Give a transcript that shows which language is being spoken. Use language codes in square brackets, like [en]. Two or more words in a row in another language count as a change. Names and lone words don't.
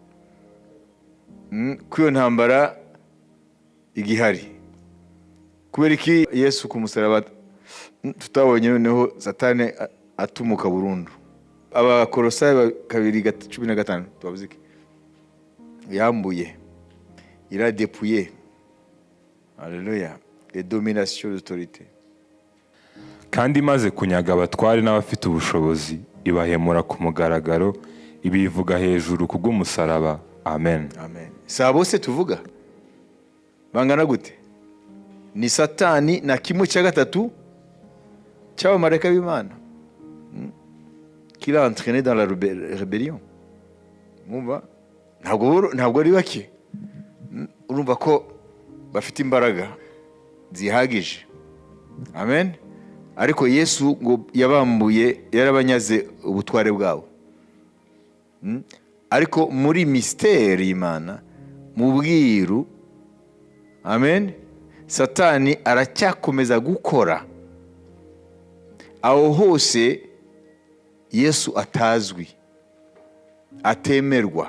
[rw] Kuyo ntambara igihari. Kubera iki Yesu ku musaraba tutabonye noneho Satani atumuka burundu? Abakolosayi 2:15 tubavuze iki? Yambuye, [fr] il a dépouillé. Alléluia. Les dominations d'autorité. [rw] Kandi maze kunyaga abatware n'abafite ubushobozi ibahemura ku mugaragaro ibivuga hejuru kubw'umusaraba. Amen. Amen. Sabo se tuvuga bangana gute? Ni Satani na kimwe cya gatatu cy'abamarayika b'Imana [fr] qui l'a entraîné dans la rébellion. [rw] Mwumva ntabwo ari bake. Urumva ko bafite imbaraga zihagije. Amen. Ariko Yesu ngo yabambuye, yarabanyaze ubutware bwabo. Ariko muri mystère y'Imana mu bwiru, amen, Satani aracyakomeza gukora aho hose Yesu atazwi, atemerwa.